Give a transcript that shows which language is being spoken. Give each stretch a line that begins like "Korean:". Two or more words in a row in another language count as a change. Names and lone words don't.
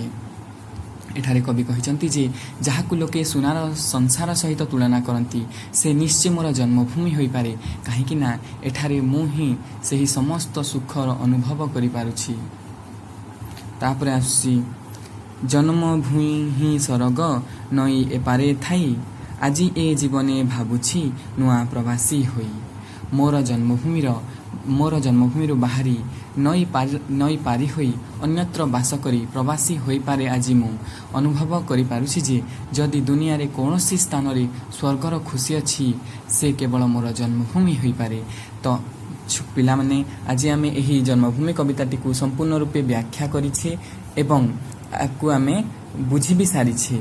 Odia: ଏଠାରେ କବି କହିଛନ୍ତି ଯେ ଯାହାକୁ ଲୋକେ ସୁନାର ସଂସାର ସହିତ ତୁଳନା କରନ୍ତି ସେ ନିଶ୍ଚୟ ମୋର ଜନ୍ମଭୂମି ହୋଇ ପାରେ କାହିଁକି ନା ଏଠାରେ ମୁଁ ହିଁ ସହି ସମସ୍ତ ସୁଖର ଅନୁଭବ କରି ପାରୁଛି। ତାପରେ ଆସି ଜନ୍ମଭୂମି ହିଁ ସରଗ ନଇ ଏପାରେ ଥାଇ ଆଜି ଏ ଜୀବନେ ଭାବୁଛି ନୂଆ ପ୍ରବାସୀ ହୋଇ। ମୋର ଜନ୍ମଭୂମି ବାହାରି ନଇ ପାରି ହୋଇ ଅନ୍ୟତ୍ର ବାସ କରି ପ୍ରବାସୀ ହୋଇ ପାରେ। ଆଜ ମୁ ଅନୁଭବ କରି ପାରୁଛି ଯେ ଯଦି ଦୁନିଆ ରେ କୋଣସି ସ୍ଥାନ ରେ ସ୍ୱର୍ଗର ଖୁସି ଅଛି ସେ କେବଳ ମୋର ଜନ୍ମଭୂମି ହୋଇ ପାରେ। ତୋ ପିଲା ମାନେ ଆଜ ଆମେ ଏହି ଜନ୍ମଭୂମି କବିତାଟି କୁ ସମ୍ପୂର୍ଣ୍ଣ ରୂପେ ବ୍ୟାଖ୍ୟା କରିଛେ ଏବଂ ଆପକୋ ଆମେ ବୁଝି ଭି ସାରିଛେ।